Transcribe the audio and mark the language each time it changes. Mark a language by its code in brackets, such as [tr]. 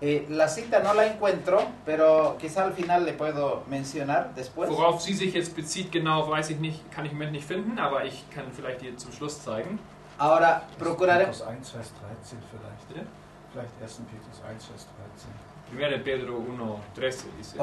[es] La cita no la encuentro, pero quizá al final le puedo mencionar después. [de] Worauf sie sich jetzt bezieht, genau weiß ich nicht, kann ich im Moment nicht finden, aber ich kann vielleicht dir zum Schluss zeigen. [es] Ahora procuraremos. [de] Petrus 1, Vers 13 vielleicht. Bitte? Vielleicht 1. Petrus 1, Vers 13. [es] Primera de Pedro 1:13 dice eso.